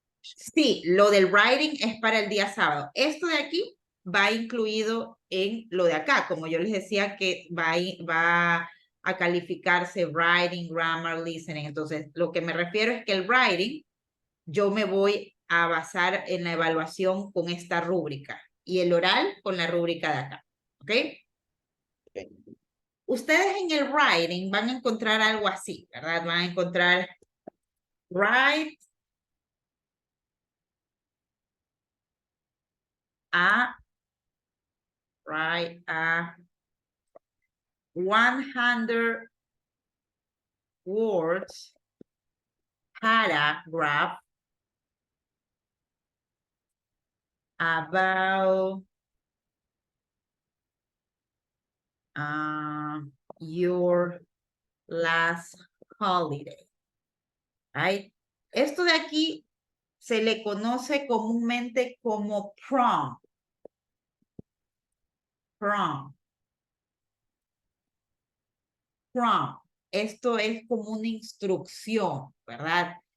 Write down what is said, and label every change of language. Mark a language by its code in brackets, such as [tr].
[es] Sí, lo del writing es para el día sábado. Esto de aquí va incluido en lo de acá, como yo les decía que va a calificarse writing, grammar, listening. Entonces, lo que me refiero es que el writing, yo me voy a basar en la evaluación con esta rúbrica y el oral con la rúbrica de acá. ¿Ok? Ok. Ustedes en el writing van a encontrar algo así, ¿verdad? Van a encontrar write [en] write a 100 words paragraph about your last holiday. Right? [es] Esto de aquí se le conoce comúnmente como prompt. [en] Prompt. [es] Prompt. Esto es como una instrucción, ¿verdad?